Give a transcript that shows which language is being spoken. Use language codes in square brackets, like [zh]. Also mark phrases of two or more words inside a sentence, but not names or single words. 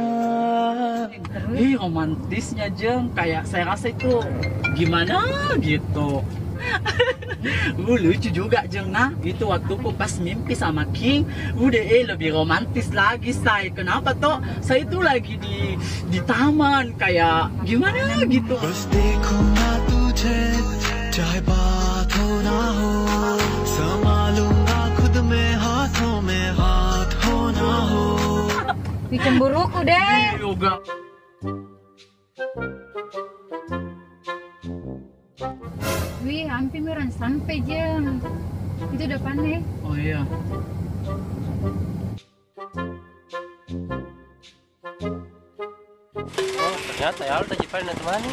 [id] Ih, romantisnya Jeng, kayak saya rasa itu gimana gitu. Lucu juga Jeng, nah itu waktuku pas mimpi sama King udah lebih romantis lagi say. Kenapa toh? Saya itu lagi di taman kayak gimana gitu. [hi] बस देखूंगा तुझे चाहे बात हो ना हो संभालूंगा खुद में हाथ हो ना हो. [id] Cemburuku deh. Yoga. Wih, hampir miran sampai Jeng. Itu depannya. Oh iya. Oh, ternyata ya Alda Jepang dan temani.